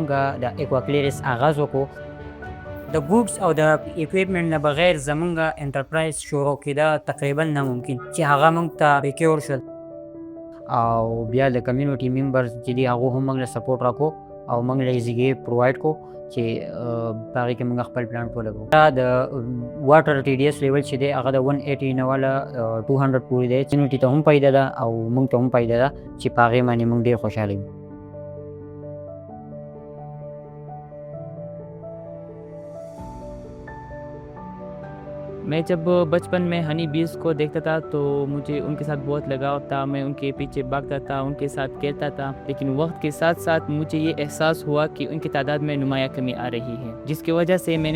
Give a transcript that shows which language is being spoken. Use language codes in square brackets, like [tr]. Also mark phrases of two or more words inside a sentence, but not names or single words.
[ps] د ایکواکلیرس آغاز وکړو د ګوډس او د اکویپمنټ نه بغیر زمونږ انټرپرایز شروع کېده تقریبا ناممکن چې هغه موږ ته بیکور شول او بیا د [en] community members [ps] چې دي هغو هم موږ له سپورټ راکړو او موږ له ځایګې پرووایډ کړو چې په هغې کې موږ خپل پلانټ ولګو دا د [en] water TDS level [ps] چې دی هغه د 180 نه والا 200 پورې دی کمیونټي ته هم فایده ده او موږ ته هم فایده ده چې په هغې باندې موږ ډېر خوشحاله یو [ur] میں جب بچپن میں [en] honey bees [ur] کو دیکھتا تھا تو مجھے ان کے ساتھ بہت لگاؤ تھا میں ان کے پیچھے بھاگتا تھا ان کے ساتھ کھیلتا تھا لیکن وقت کے ساتھ ساتھ مجھے یہ احساس ہوا کہ ان کی تعداد میں نمایاں کمی آ رہی ہے جس کی وجہ سے میں نے